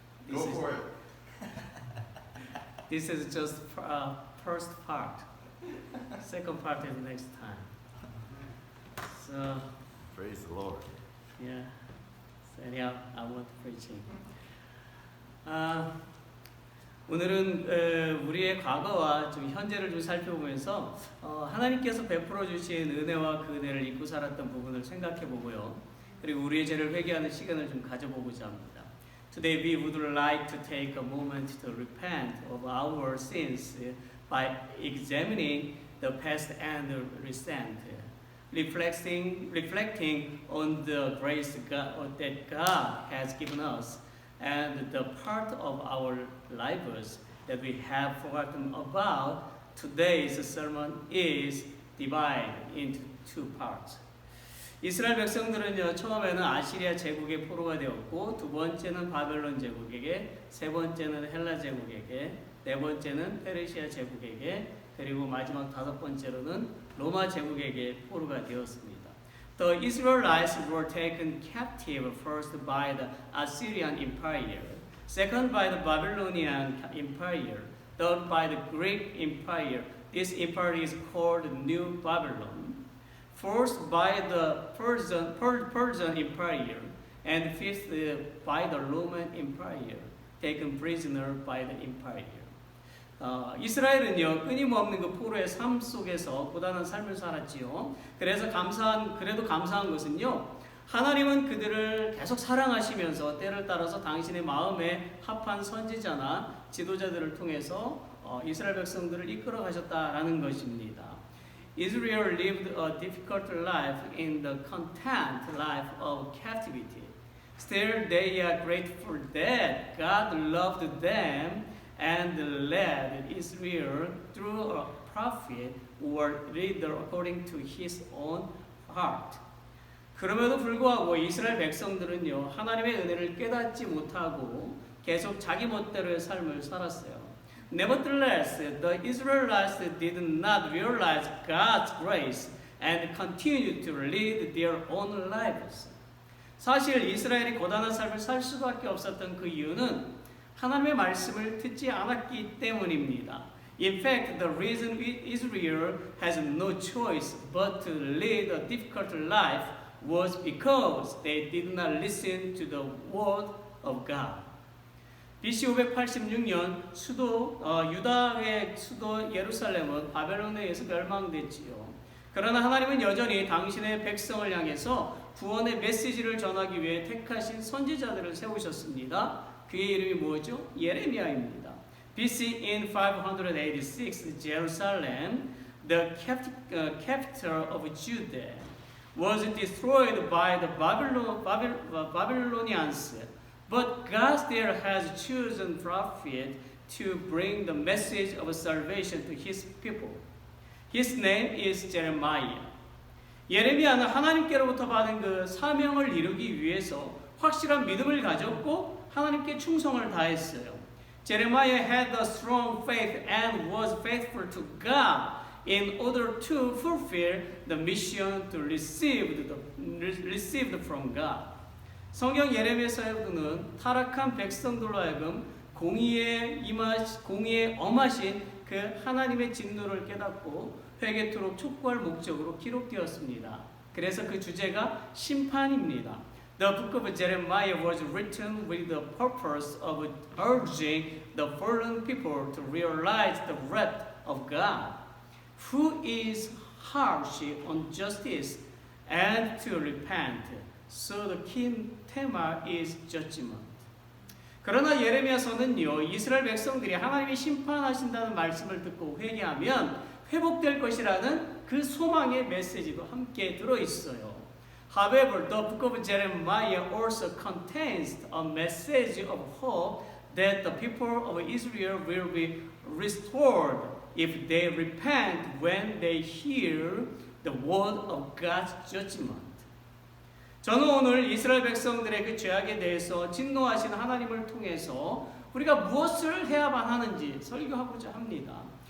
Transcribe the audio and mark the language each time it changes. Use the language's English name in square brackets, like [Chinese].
[English] Go for it. This is just first part. Second part is next time. So Praise the Lord. yeah. So anyhow, I want preaching. [Korean] 오늘은 우리의 과거와 좀 현재를 좀 살펴보면서 하나님께서 베풀어 주신 은혜와 그 은혜를 잊고 살았던 부분을 생각해 보고요. 그리고 우리의 죄를 회개하는 시간을 좀 가져보고자 합니다. [English] Today we would like to take a moment to repent of our sins by examining the past and the recent, reflecting on the grace that God has given us and the part of our lives that we have forgotten about. Today's sermon is divided into two parts. [Korean] 이스라엘 백성들은요, 처음에는 아시리아 제국의 포로가 되었고, 두 번째는 바벨론 제국에게, 세 번째는 헬라 제국에게, 네 번째는 페르시아 제국에게, 그리고 마지막 다섯 번째로는 로마 제국에게 포로가 되었습니다. [English] The Israelites were taken captive first by the Assyrian Empire, second by the Babylonian Empire, third by the Greek Empire. This empire is called New Babylon. Fourth by the Persian Empire, and fifth by the Roman Empire, taken prisoner by the empire. [Korean] 이스라엘은요, 끊임없는 그 포로의 삶 속에서 고단한 삶을 살았지요. 그래도 감사한 것은요, 하나님은 그들을 계속 사랑하시면서 때를 따라서 당신의 마음에 합한 선지자나 지도자들을 통해서 이스라엘 백성들을 이끌어 가셨다라는 것입니다. [English] Israel lived a difficult life in the content life of captivity. Still, they are grateful that God loved them and led Israel through a prophet or leader according to his own heart. [Korean] 그럼에도 불구하고 이스라엘 백성들은요, 하나님의 은혜를 깨닫지 못하고 계속 자기 멋대로의 삶을 살았어요. [English] Nevertheless, the Israelites did not realize God's grace and continued to lead their own lives. [Korean] 사실 이스라엘이 고단한 삶을 살 수밖에 없었던 그 이유는 하나님의 말씀을 듣지 않았기 때문입니다. [English] In fact, the reason Israel has no choice but to lead a difficult life was because they did not listen to the word of God. [Korean] BC 586년 유다의 수도 예루살렘은 바벨론에 의해서 멸망됐지요. 그러나 하나님은 여전히 당신의 백성을 향해서 구원의 메시지를 전하기 위해 택하신 선지자들을 세우셨습니다. 그의 이름이 뭐죠? 예레미야입니다. [English] BC in 586, Jerusalem, the capital of Judah, was destroyed by the Babylonians. But God still has chosen prophet to bring the message of salvation to his people. His name is Jeremiah. [Korean] 예레미야는 하나님께로부터 받은 그 사명을 이루기 위해서 확실한 믿음을 가졌고 하나님께 충성을 다했어요. [English] Jeremiah had a strong faith and was faithful to God in order to fulfill the mission to received from God. [Korean] 성경 예레미야서에는 타락한 백성들로 하여금 공의에 엄하신 그 하나님의 진노를 깨닫고 회개토록 촉구할 목적으로 기록되었습니다. 그래서 그 주제가 심판입니다. [English] The book of Jeremiah was written with the purpose of urging the fallen people to realize the wrath of God, who is harsh on justice, and to repent. So the king theme is judgment. [Korean] 그러나 예레미야서는요, 이스라엘 백성들이 하나님이 심판하신다는 말씀을 듣고 회개하면 회복될 것이라는 그 소망의 메시지도 함께 들어있어요. [English] However, the book of Jeremiah also contains a message of hope that the people of Israel will be restored if they repent when they hear the word of God's judgment. [Korean] 저는 오늘 이스라엘 백성들의 그 죄악에 대해서 진노하신 하나님을 통해서 우리가 무엇을 해야만 하는지 설교하고자 합니다.